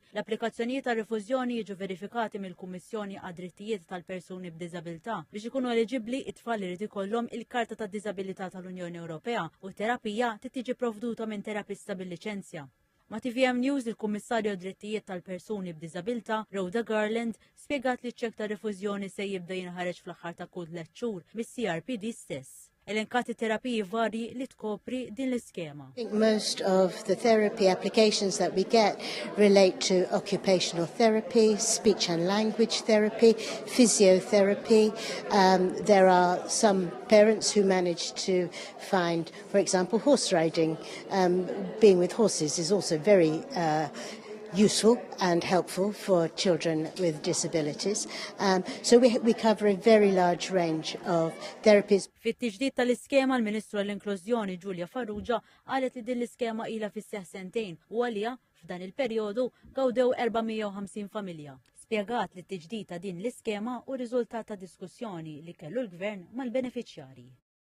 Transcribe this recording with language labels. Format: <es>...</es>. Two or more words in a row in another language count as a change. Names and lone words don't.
<mt>L-applikazzjonijiet ta' rifużjoni jiġu verifikati mill-Kummissjoni għad-Drittijiet tal-Persuni b'Diżabilità biex ikunu eliġibbli it-tfal li jrid ikollhom il-Karta ta' Disabilità tal-Unjoni Ewropea u terapija tiġi provduta minn terapista bil-liċenzja. Ma' TVM News il-Kummissarju Drittijiet tal-Persuni b'Diżabilità Rhoda Garland spjegat li ċ-ċek ta' rifużjoni se jibda jinħareġ fl-aħħar ta' kull 3 xhur mis-CRPD stess. Elenkati terapiji varji li tkopri din l-iskema.</mt> <en>I think most of the therapy applications that we get relate to occupational therapy, speech and language therapy, physiotherapy. There are some parents who manage to find, for example, horse riding. Being with horses is also very useful and helpful for children with disabilities. So we cover a very large range of therapies.</en> <mt>Fit-tiġdid tal-iskema l-Ministru għall-Inklużjoni Giulia Farrugia qalet li din l-iskema ilha fis-seħħ sentejn u għalija f'dan il-perjodu gawdew 450 familja. Spjegat li t-tiġdid ta' din l-iskema u riżultat ta' diskussjoni li kellu l-Gvern mal-beneficjarji.</mt>